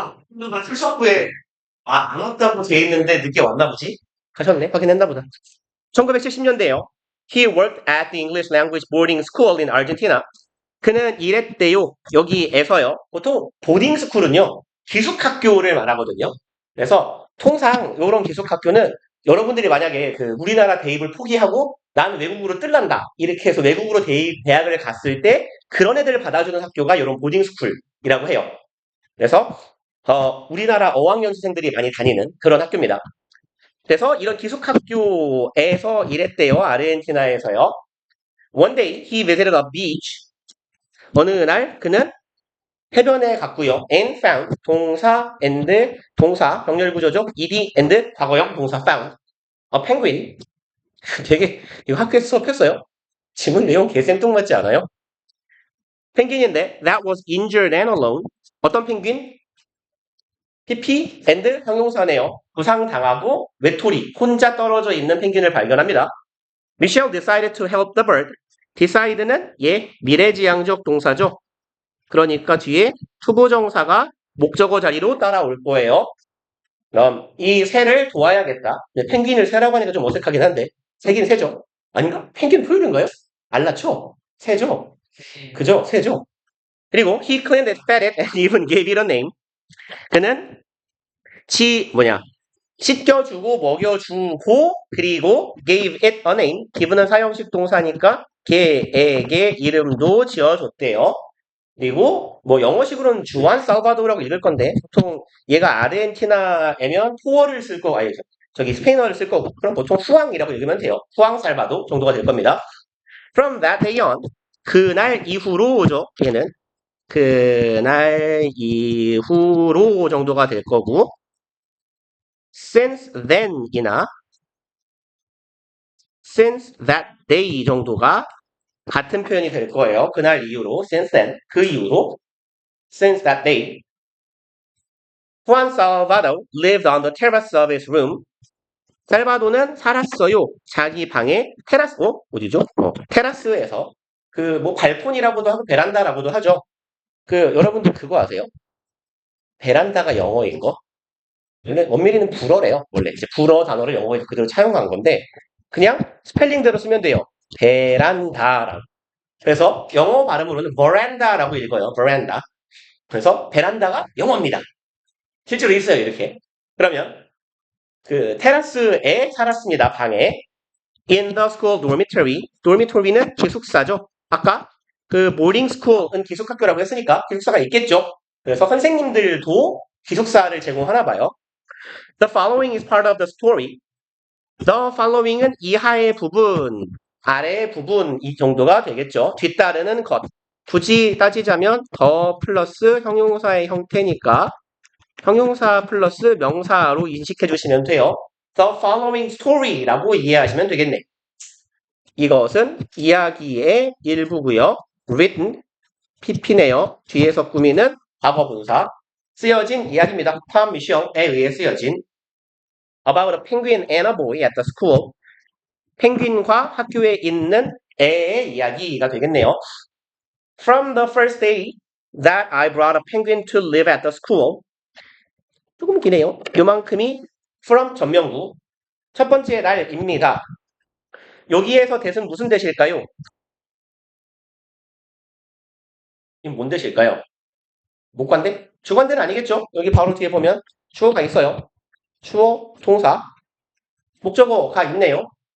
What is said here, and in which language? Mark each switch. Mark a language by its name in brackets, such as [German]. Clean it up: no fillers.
[Korean] 누가 출석부에 안 왔다고 돼 있는데 늦게 왔나 보지? 가셨네. 확인했나 보다. 1970년대요. [English] He worked at the English language boarding school in Argentina. [Korean] 그는 일했대요. 여기에서요. 보통 보딩 스쿨은요. 기숙학교를 말하거든요. 그래서 통상 이런 기숙학교는 여러분들이 만약에 우리나라 대입을 포기하고 나는 외국으로 뜰란다. 이렇게 해서 외국으로 대학을 갔을 때 그런 애들을 받아주는 학교가 이런 보딩 스쿨이라고 해요. 그래서 우리나라 어학연수생들이 많이 다니는 그런 학교입니다. 그래서 이런 기숙학교에서 일했대요. 아르헨티나에서요. [English] One day he visited a beach. [Korean] 어느 날 그는 해변에 갔고요. [English] and found [Korean] 동사 and 동사 병렬 구조죠. [English] ed and [Korean] 과거형 동사 [English] found a penguin. [Korean] 되게 이거 학교에서 수업했어요. 지문 내용 개생뚱맞지 않아요? 펭귄인데 [English] that was injured and alone. [Korean] 어떤 펭귄? PP and 형용사네요. 부상당하고 외톨이 혼자 떨어져 있는 펭귄을 발견합니다. [English] Michelle decided to help the bird. [Korean] decide는 미래지향적 동사죠. 그러니까 뒤에 투부정사가 목적어 자리로 따라올 거예요. 그럼 이 새를 도와야겠다. 펭귄을 새라고 하니까 좀 어색하긴 한데 새긴 새죠. 아닌가? 펭귄 포유류인가요? 알라쵸? 새죠? 그죠? 새죠? 그리고 [English] he cleaned it, fed it, and even gave it a name. [Korean] 그는 씻겨주고 먹여주고 그리고 [English] gave it a name. [Korean] give는 사용식 동사니까 걔에게 이름도 지어줬대요. 그리고 뭐 영어식으로는 주안 살바도라고 읽을 건데 보통 얘가 아르헨티나에면 포어를 쓸 거고 아니 저기 스페인어를 쓸 거고 그럼 보통 후앙이라고 읽으면 돼요. 후앙 살바도 정도가 될 겁니다. [English] From that day on [Korean] 그날 이후로죠. 얘는 그날 이후로 정도가 될 거고 [English] since then [Korean] 이나 [English] since that day [Korean] 정도가 같은 표현이 될 거예요. 그날 이후로 [English] since then [Korean] 그 이후로 [English] since that day Juan Salvador lived on the terrace of his room. [Korean] 살바도는 살았어요. 자기 방에 어디죠? 테라스에서 그 뭐 발코니라고도 하고 베란다라고도 하죠. 그 여러분들 그거 아세요? 베란다가 영어인 거? 원래 원밀히는 불어래요. 원래 이제 불어 단어를 영어에서 그대로 차용한 건데 그냥 스펠링대로 쓰면 돼요. 베란다라고. 그래서 영어 발음으로는 veranda라고 읽어요. [English] veranda. [Korean] 그래서 베란다가 영어입니다. 실제로 있어요. 이렇게. 그러면 그 테라스에 살았습니다. 방에. [English] In the school dormitory. [Korean] dormitory는 기숙사죠. 아까 그 boarding school은 기숙학교라고 했으니까 기숙사가 있겠죠. 그래서 선생님들도 기숙사를 제공하나 봐요. [English] The following is part of the story. [Korean] The following은 이하의 부분, 아래의 부분 이 정도가 되겠죠. 뒤따르는 것. 굳이 따지자면 더 플러스 형용사의 형태니까 형용사 플러스 명사로 인식해 주시면 돼요. The following story라고 이해하시면 되겠네. 이것은 이야기의 일부고요. written, pp네요. 뒤에서 꾸미는 과거분사. 쓰여진 이야기입니다. 팜 미션에 의해 쓰여진 [English] about a penguin and a boy at the school. [Korean] 펭귄과 학교에 있는 애의 이야기가 되겠네요. [English] From the first day that I brought a penguin to live at the school. [Korean] 조금 기네요. 요만큼이 from 전명구 첫 번째 날입니다. 여기에서 대신 무슨 대실까요? 이건 뭔 대실까요? 목관대? 주관대는 아니겠죠? 여기 바로 뒤에 보면 주어가 있어요. 주어, 동사, 목적어가 있네요.